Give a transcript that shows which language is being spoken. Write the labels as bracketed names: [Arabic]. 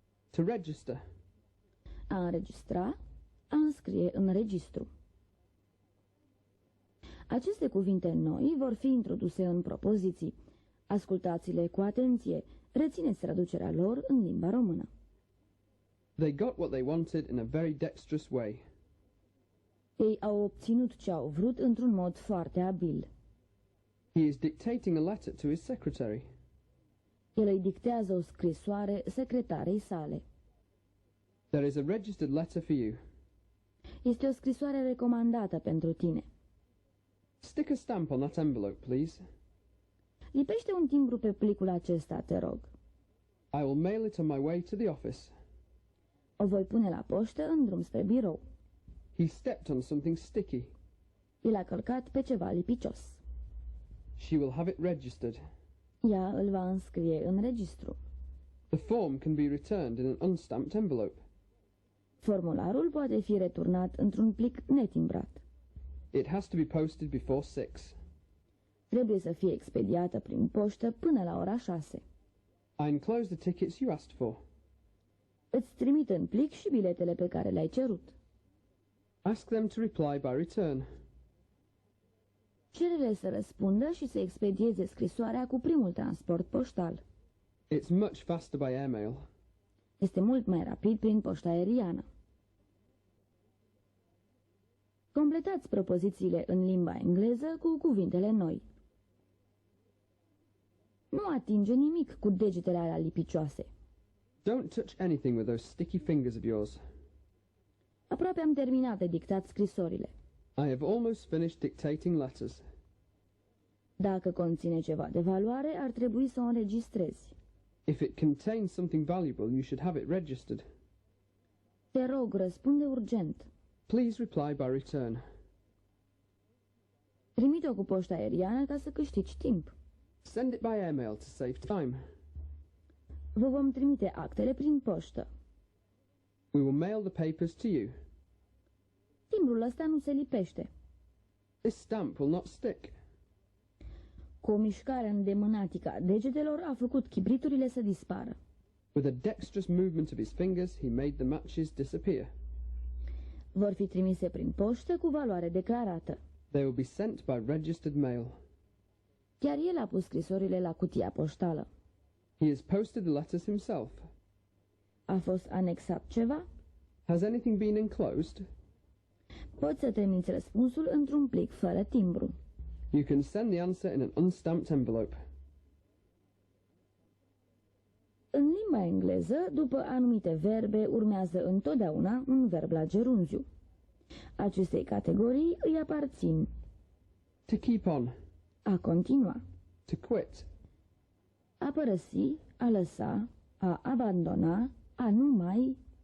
[English] To register. [Romanian] A înregistra, a înscrie în registru. Aceste cuvinte noi vor fi introduse în propoziții. Ascultați-le cu atenție, rețineți traducerea lor în limba română. [English] They got what they wanted in a very dexterous way. [Romanian] Ei au obținut ce au vrut într-un mod foarte abil. [English] He is dictating a letter to his secretary. [Romanian] El îi dictează o scrisoare secretarei sale. [English] There is a registered letter for you. [Romanian] Este o scrisoare recomandată pentru tine. [English] Stick a stamp on that envelope, please. [Romanian] Lipește un timbru pe plicul acesta, te rog. [English] I will mail it on my way to the office. [Romanian] O voi pune la poștă în drum spre birou. [English] He stepped on something sticky. [Romanian] El a călcat pe ceva lipicios. [English] She will have it registered. [Romanian] Ea îl va înscrie în registru. [English] The form can be returned in an unstamped envelope. [Romanian] Formularul poate fi returnat într-un plic netimbrat. [English] It has to be posted before 6. [Romanian] Trebuie să fie expediată prin poștă până la ora 6. [English] I enclose the tickets you asked for. [Romanian] Îți trimit în plic și biletele pe care le-ai cerut. [English] Ask them to reply by return. [Romanian] Cere-le să răspundă și să expedieze scrisoarea cu primul transport poștal. [English] It's much faster by airmail. [Romanian] Este mult mai rapid prin poșta aeriană. Completați propozițiile în limba engleză cu cuvintele noi. Nu atinge nimic cu degetele alea lipicioase. [English] Don't touch anything with those sticky fingers of yours. [Romanian] Aproape am terminat de dictat scrisorile. [English] I have almost finished dictating letters. [Romanian] Dacă conține ceva de valoare, ar trebui să o înregistrezi. [English] If it contains something valuable, you should have it registered. [Romanian] Te rog, răspunde urgent. [English] Please reply by return. [Romanian] Trimite-o cu poșta aeriană ca să câștigi timp. [English] Send it by airmail to save time. [Romanian] Vă vom trimite actele prin poștă. [English] We will mail the papers to you. [Romanian] Timbrul ăsta nu se lipește. [English] This stamp will not stick. [Romanian] Cu o mișcare îndemânatică a degetelor a făcut chibriturile să dispară. [English] With a dexterous movement of his fingers, he made the matches disappear. [Romanian] Vor fi trimise prin poștă cu valoare declarată. [English] They will be sent by registered mail. [Romanian] Chiar el a pus scrisorile la cutia poștală. [English] He has posted the letters himself. [Romanian] A fost anexat ceva? [English] Has anything been enclosed? [Romanian] Poți să trimiți răspunsul într-un plic fără timbru. [English] You can send the answer in an unstamped envelope. [Romanian] În limba engleză, după anumite verbe, urmează întotdeauna un verb la gerunziu. Acestei categorii îi aparțin [English] To keep on. [Romanian] a continua, [English] To quit. [Romanian] a părăsi, a lăsa, a abandona, a nu mai,